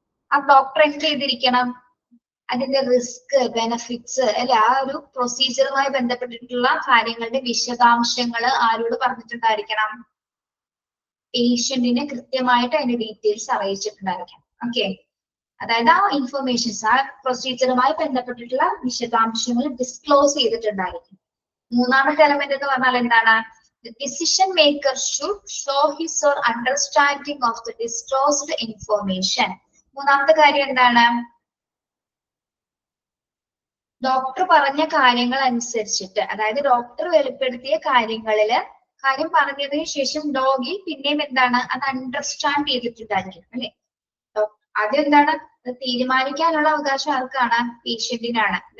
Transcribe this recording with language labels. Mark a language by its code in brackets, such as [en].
[ml] ആ ഡോക്ടർ എന്ത് ചെയ്തിരിക്കണം? അതിന്റെ റിസ്ക്, ബെനഫിറ്റ്സ്, അല്ലെ, ആ ഒരു പ്രൊസീജിയറുമായി ബന്ധപ്പെട്ടിട്ടുള്ള കാര്യങ്ങളുടെ വിശദാംശങ്ങൾ ആരോട് പറഞ്ഞിട്ടുണ്ടായിരിക്കണം? പേഷ്യന്റിനെ കൃത്യമായിട്ട് അതിന്റെ ഡീറ്റെയിൽസ് അറിയിച്ചിട്ടുണ്ടായിരിക്കണം. ഓക്കെ, അതായത് ആ ഇൻഫർമേഷൻസ്, ആ പ്രൊസീജിയറുമായി ബന്ധപ്പെട്ടിട്ടുള്ള വിശദാംശങ്ങൾ ഡിസ്ക്ലോസ് ചെയ്തിട്ടുണ്ടായിരിക്കും. മൂന്നാമത്തെ എലമെന്റ് എന്ന് പറഞ്ഞാൽ എന്താണ്? [en] The decision maker should show his or understanding of the disclosed information. [ml] മൂന്നാമത്തെ കാര്യം എന്താണ്? ഡോക്ടർ പറഞ്ഞ കാര്യങ്ങൾ അനുസരിച്ചിട്ട്, അതായത് ഡോക്ടർ വെളിപ്പെടുത്തിയ കാര്യങ്ങളില് കാര്യം പറഞ്ഞതിന് ശേഷം രോഗി പിന്നെയും എന്താണ് അത് അണ്ടർസ്റ്റാൻഡ് ചെയ്തിട്ടുണ്ടായിരിക്കും, അല്ലെ? അതെന്താണ്? തീരുമാനിക്കാനുള്ള അവകാശം ആർക്കാണ്? പേഷ്യന്റിനാണ്.